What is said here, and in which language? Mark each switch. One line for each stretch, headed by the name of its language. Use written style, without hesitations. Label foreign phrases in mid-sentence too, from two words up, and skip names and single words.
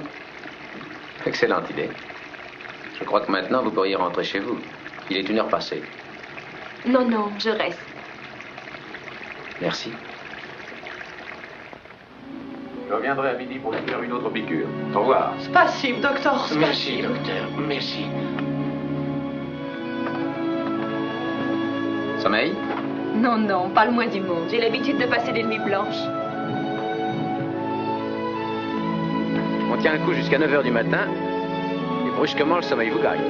French: Excellente idée. Je crois que maintenant vous pourriez rentrer chez vous. Il est 1 heure passée. Non, non, je reste. Merci. Je reviendrai à midi pour lui faire une autre piqûre. Au revoir.
Russian: Спасибо, доктор,
French: Merci,
Russian: спасибо.
French: docteur, merci. Sommeil? Non, non, pas le moins du monde. J'ai l'habitude de passer des nuits blanches. On tient le coup jusqu'à 9 h du matin, et brusquement le sommeil vous gagne.